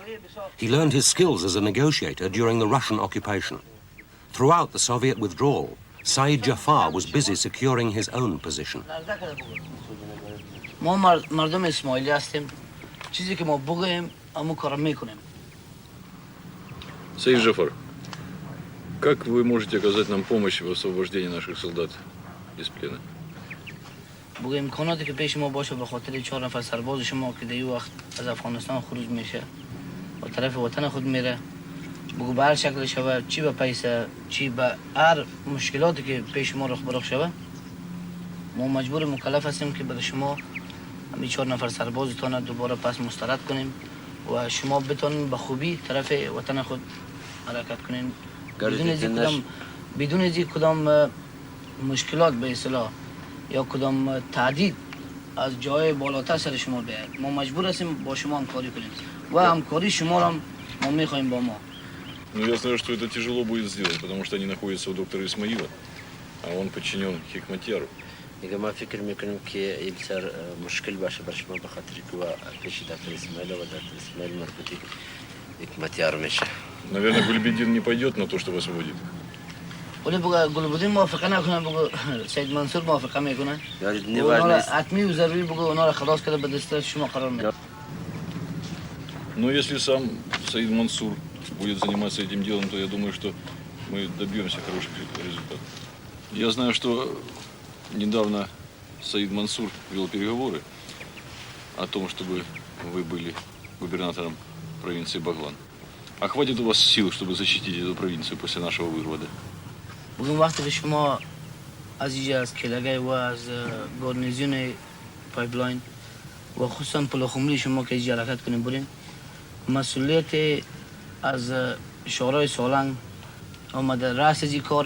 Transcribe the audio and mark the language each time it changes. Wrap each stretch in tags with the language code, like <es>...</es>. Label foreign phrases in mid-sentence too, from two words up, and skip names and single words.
<en>He learned his skills as a negotiator during the Russian occupation. Throughout the Soviet withdrawal, Saeed Jafar was busy securing his own position.</en> <fa>ما مردم اسماعیلی هستیم چیزی که ما بگوییم همون کارو میکنیم.</fa> <ru>Saeed Jafar, как вы можете оказать нам помощь в освобождении наших солдат из плена?</ru> <fa>بگو امکاناتی که پیش ما باشه به خاطر 4 نفر سرباز شما که در این وقت از افغانستان خروج میشه و طرف وطن خود میره بگو به هر شکل شوه چی به پیسه چی به هر مشکلاتی که پیش ما رخ برخ شوه ما مجبور مکلف هستیم که برای شما همین 4 نفر سربازتان دوباره پس مسترد کنیم و شما بتونین به خوبی طرف وطن خود حرکت کنین بدون از کدام مشکلات به اصطلاح یا کدام تعدید از جای بالاتر سر شما بیاید. ما مجبور هستیم با شما همکاری کنیم و همکاری شما را ما میخوایم با ما.</fa> <ru>Ну, я знаю, что это тяжело будет сделать, потому что они находятся у доктора Исмаила, а он подчинен Хикматьяру.</ru> <fa>دیگه ما فکر میکنیم که این بسیار مشکل باشه برای شما به خاطر که پیش دکتر اسماعیل و دکتر اسماعیل مربوطی حکمتیار میشه.</fa> <ru>Наверное, Гульбедин не пойдет на то, чтобы освободить.</ru> <fa>ولی بگو گلبدین موافقه نکنه، بگو سید منصور موافقه میکنه. اونا حتمی و ضروری بگو اونا را خلاص کرده به دست شما قرار میده.</fa> <ru>Но если сам Саид Мансур будет заниматься этим делом, то я думаю, что мы добьемся хороших результатов. Я знаю, что недавно Саид Мансур вел переговоры о том, чтобы вы были губернатором провинции Баглан. А хватит у вас сил, чтобы защитить эту провинцию после нашего вывода?</ru> <fa>بگم وقتی که شما از اینجا از کلگه و از گارنیزیون پایپلاین و خصوصا پلخمری شما که اینجا حرکت کنیم برین، مسئولیت از شورای سالنگ آمده رأس از این کار.</fa>